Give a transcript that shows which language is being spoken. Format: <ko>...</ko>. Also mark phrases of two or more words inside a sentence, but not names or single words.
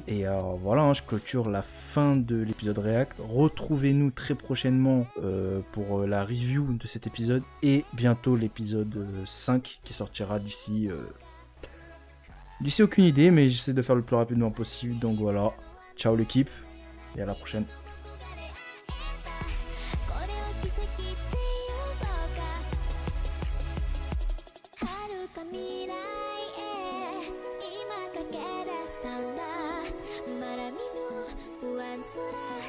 <fr>Et voilà, hein, je clôture la fin de l'épisode React. Retrouvez-nous très prochainement pour la review de cet épisode et bientôt l'épisode 5 qui sortira d'ici... D'ici aucune idée, mais j'essaie de faire le plus rapidement possible. Donc voilà, ciao l'équipe et à la prochaine.</fr> <ja>これを奇跡っていうのか遥か未来へ今駆け出したんだまだ見ぬ不安すら</ja>